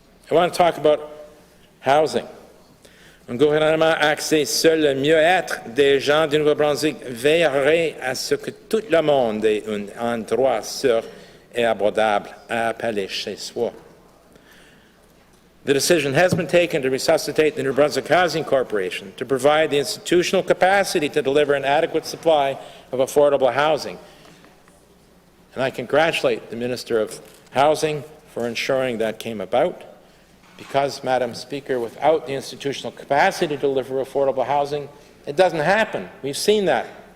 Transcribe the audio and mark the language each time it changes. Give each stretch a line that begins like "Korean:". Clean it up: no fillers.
English: I want to talk about housing.
French: Un gouvernement axé sur le mieux-être des gens du Nouveau-Brunswick veillerait à ce que tout le monde ait un endroit sûr et abordable à appeler chez soi.
English: The decision has been taken to resuscitate the New Brunswick Housing Corporation to provide the institutional capacity to deliver an adequate supply of affordable housing. And I congratulate the Minister of Housing for ensuring that came about, because, Madam Speaker, without the institutional capacity to deliver affordable housing, it doesn't happen. We've seen that.